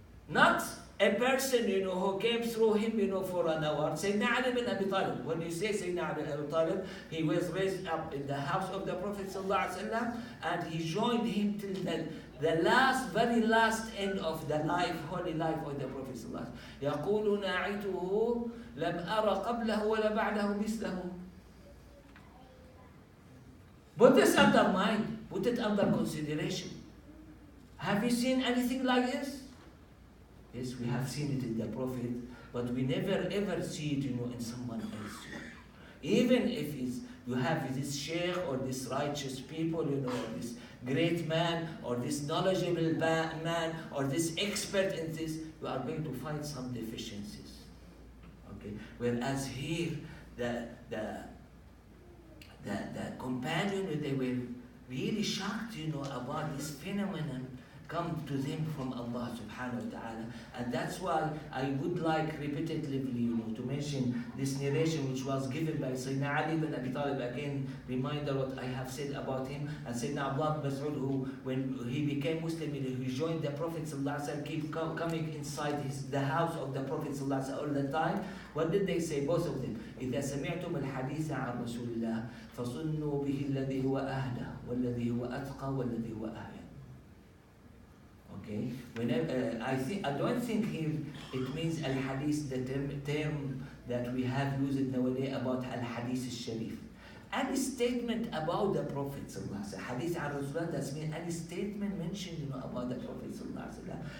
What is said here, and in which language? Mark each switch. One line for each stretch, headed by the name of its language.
English: Not a person, you know, who came through him, you know, for an hour. Sayyidina Ali bin Abi Talib. When you say Sayyidina Ali bin Abi Talib, he was raised up in the house of the Prophet ﷺ, and he joined him till the the last, very last end of the life, holy life of the Prophet sallallahu alaihi wasallam.
Arabic: يقول ناعته لم أرى قبله ولا بعده مثله.
English: Put this under mind, put it under consideration. Have you seen anything like this? Yes, we have seen it in the Prophet, but we never ever see it, in someone else. Even if you have this sheikh or this righteous people, or this great man, or this knowledgeable man, or this expert in this, you are going to find some deficiencies. Okay. Whereas here, the companion, they were really shocked, about this phenomenon come to them from Allah subhanahu wa ta'ala. And that's why I would like repetitively, to mention this narration which was given by Sayyidina Ali ibn Abi Talib. Again, reminder what I have said about him. And Sayyidina Abdullah ibn Mas'ud, who, when he became Muslim, he joined the Prophet sallallahu alaihi wasallam, keep coming inside the house of the Prophet sallallahu alaihi wasallam all the time. What did they say, both of them?
Arabic: إذا سمعتم الحديث عن رسول الله فصنوا به الذي هو أهدى والذي هو أتقى والذي هو أهدى.
English: Okay. Whenever I don't think here it means al-hadith, the term that we have used nowadays about al-hadith al-sharif. Any statement about the Prophet sallallahu hadith an Rasulullah, that means any statement mentioned, about the Prophet sallallahu.